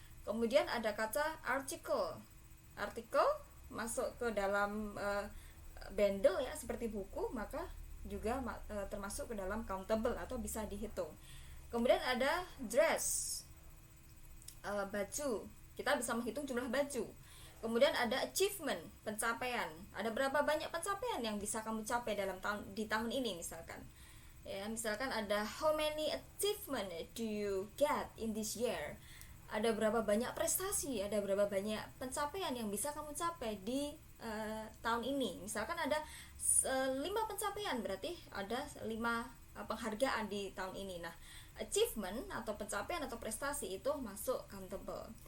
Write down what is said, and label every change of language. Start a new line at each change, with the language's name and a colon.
Indonesian: Kemudian ada kata article. Artikel masuk ke dalam bundle ya, seperti buku, maka juga termasuk ke dalam countable atau bisa dihitung. Kemudian ada dress, baju. Kita bisa menghitung jumlah baju. Kemudian ada achievement, pencapaian. Ada berapa banyak pencapaian yang bisa kamu capai di tahun ini misalkan. Ya, misalkan ada
English: how many achievement do you get in this year?
Indonesian: Ada berapa banyak prestasi, ada berapa banyak pencapaian yang bisa kamu capai di tahun ini. Misalkan ada 5 pencapaian, berarti ada 5 penghargaan di tahun ini. Nah, achievement atau pencapaian atau prestasi itu masuk countable.